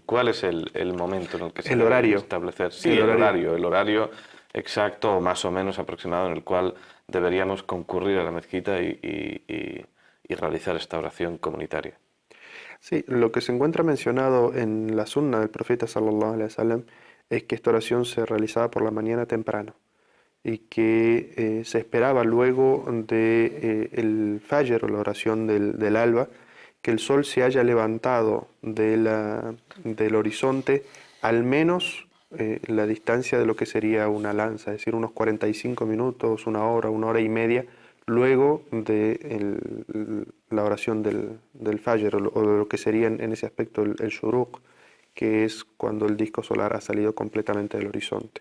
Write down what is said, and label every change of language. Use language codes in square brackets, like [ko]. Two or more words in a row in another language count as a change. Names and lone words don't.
[es] ¿Cuál es el momento en el que se debe establecer? Sí, el horario exacto o más o menos aproximado en el cual deberíamos concurrir a la mezquita y realizar esta oración comunitaria. Sí, lo que se encuentra mencionado en la sunna del profeta [ar] صلى الله عليه وسلم [es] es que esta oración se realizaba por la mañana temprano y que se esperaba luego de el fajr, o la oración del alba, que el sol se haya levantado del horizonte al menos la distancia de lo que sería una lanza, es decir, unos 45 minutos, una hora y media, luego de la oración del Fajr, o de lo que sería en ese aspecto el Shuruq, que es cuando el disco solar ha salido completamente del horizonte.